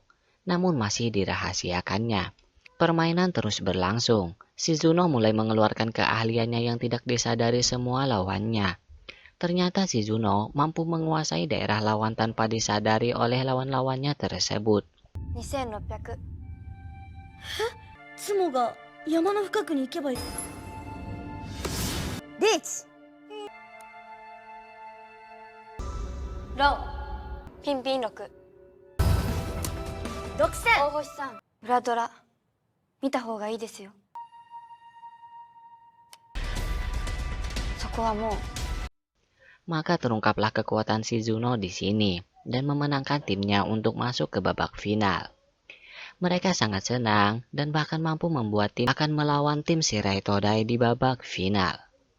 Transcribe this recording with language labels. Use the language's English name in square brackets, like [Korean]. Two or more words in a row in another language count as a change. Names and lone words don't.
[Indonesian] Namun masih dirahasiakannya. Permainan terus berlangsung. Shizuno mulai mengeluarkan keahliannya yang tidak disadari semua lawannya. Ternyata Shizuno mampu menguasai daerah lawan tanpa disadari oleh lawan-lawannya tersebut. [Japanese] 2600 ツモが山の深くに行けばいいリーチロンピンピン6 6000 大星さん裏ドラ見た方がいいですよそこはもう [Indonesian] Maka terungkaplah kekuatan Shizuno di sini dan memenangkan timnya untuk masuk ke babak final. Mereka sangat senang dan bahkan mampu membuat tim akan melawan tim Shirai Todai di babak final.